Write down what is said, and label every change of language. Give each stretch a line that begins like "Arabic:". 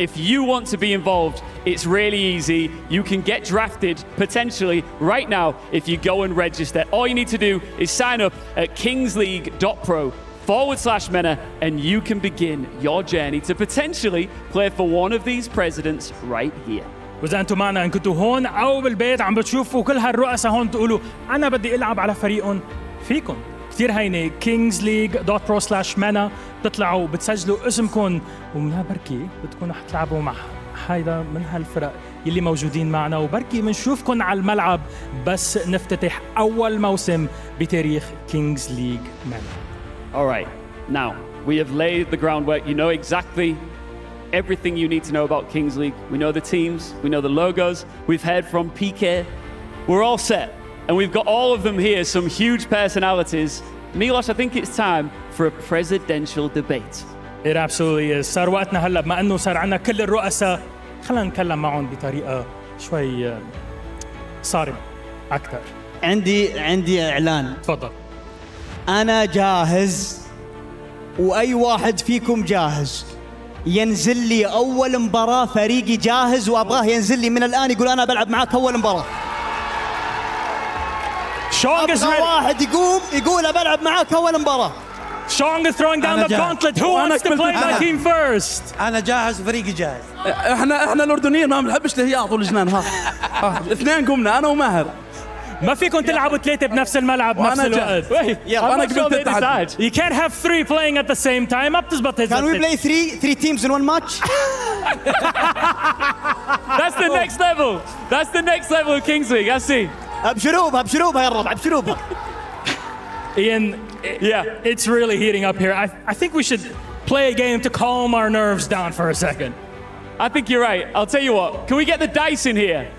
English: If you want to be involved, it's really easy. You can get drafted potentially right now if you go and register. All you need to do is sign up at kingsleague.pro/MENA, and you can begin your journey to potentially play for one of these presidents right here.
Arabic: وإذا أنتم معنا إن كنتوا هون أو بالبيت عم بتشوفوا كل هالرؤساء هون تقولوا أنا بدي ألعب على فريقهم، فيكم كتير هينة. kingsleague.pro/MENA بتطلعوا بتسجلوا اسمكم، ومنها بركي بتكونوا حتلعبوا مع حيدا من هالفرق يلي موجودين معنا، وبركي منشوفكم على الملعب بس نفتتح أول موسم بتاريخ Kings League Mena.
English: All right, now we have laid the groundwork. You know exactly everything you need to know about Kings League. We know the teams, we know the logos. We've heard from Pique. We're all set, and we've got all of them here, some huge personalities. Milos, I think it's time for a presidential debate. It absolutely is.
Arabic: صار وقتنا هلا بما انه صار عندنا كل الرؤساء، خلينا نتكلم معهم بطريقه شوي صارمه اكثر. عندي اعلان. تفضل. انا جاهز واي واحد فيكم جاهز ينزل لي اول مباراه، فريقي جاهز وابغاه ينزل لي من الان يقول انا بلعب معاك اول مباراه. ابغى واحد يقول بلعب معاك اول مباراه.
English: Shong is throwing down the gauntlet. Who wants to play my team first?
Arabic: أنا جاهز وفريقي جاهز. احنا الأردنيين ما بنحبش الهياط والجنان. ها اثنين قمنا أنا وماهر. ما فيكم تلعبوا ثلاثة بنفس الملعب بنفس الوقت. أنا قبلت التحدي.
English: You can't have three playing at the same time.
Arabic: ما بتزبط.
English: Can we play three teams in one match? That's the next level. That's the next level of Kings League. I see.
Arabic: بشروبها يا الربع بشروبها.
English: Ian, yeah, it's really heating up here. I think we should play a game to calm our nerves down for a second. I think you're right. I'll tell you what. Can we get the dice in here?